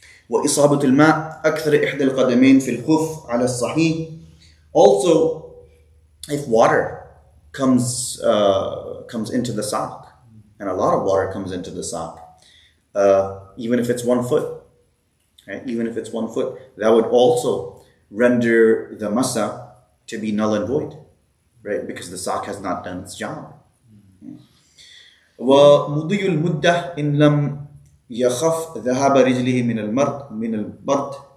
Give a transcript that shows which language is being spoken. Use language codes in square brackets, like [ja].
[ar] وإصابة الماء أكثر إحدى القدمين في الخف على الصحيح. [en] Also, if water comes into the sock, and a lot of water comes into the sock, even if it's 1 foot, right? Even if it's 1 foot, that would also render the masa to be null and void, right? Because the sock has not done its job. [ar] ومضي المدة إن لم يخف ذهاب رجله من البرد.